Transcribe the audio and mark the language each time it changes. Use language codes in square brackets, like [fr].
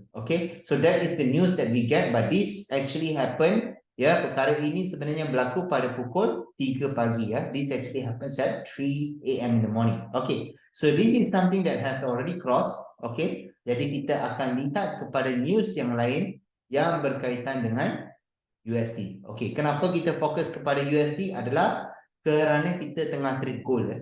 [en] Okay, so that is the news that we get, but this actually happened. [ms] Perkara ini sebenarnya berlaku pada pukul 3 pagi. [en] This actually happens at 3 AM in the morning. Okay, so this is something that has already crossed. [ms] Okay, jadi kita akan lihat kepada news yang lain yang berkaitan dengan USD. Okay, kenapa kita fokus kepada USD adalah kerana kita tengah trade gold.